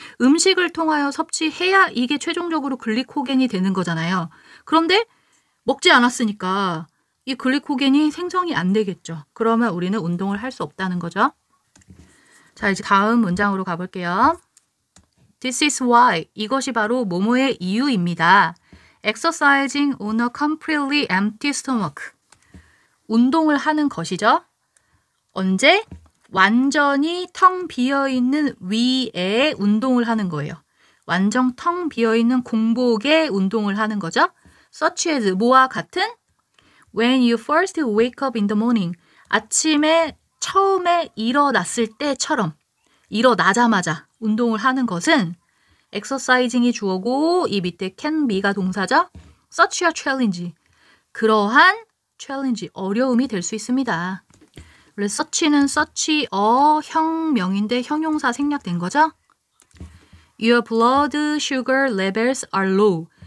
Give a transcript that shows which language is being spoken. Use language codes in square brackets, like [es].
[ko] 음식을 통하여 섭취해야 이게 최종적으로 글리코겐이 되는 거잖아요. 그런데 먹지 않았으니까 이 글리코겐이 생성이 안 되겠죠. 그러면 우리는 운동을 할 수 없다는 거죠. 자, 이제 다음 문장으로 가볼게요. [en] This is why. [ko] 이것이 바로 뭐뭐의 이유입니다. [en] Exercising on a completely empty stomach. [ko] 운동을 하는 것이죠. 언제? 완전히 텅 비어있는 위에 운동을 하는 거예요. 완전 텅 비어있는 공복에 운동을 하는 거죠. [en] Such as [ko] 뭐와 같은? [en] When you first wake up in the morning. [ko] 아침에 처음에 일어났을 때처럼 일어나자마자 운동을 하는 것은 exercising이 주어고 이 밑에 can be가 동사죠. [en] Such a challenge. [ko] 그러한 challenge, 어려움이 될 수 있습니다. 원래 such는 such a 형명인데 형용사 생략된 거죠. [en] Your blood sugar levels are low.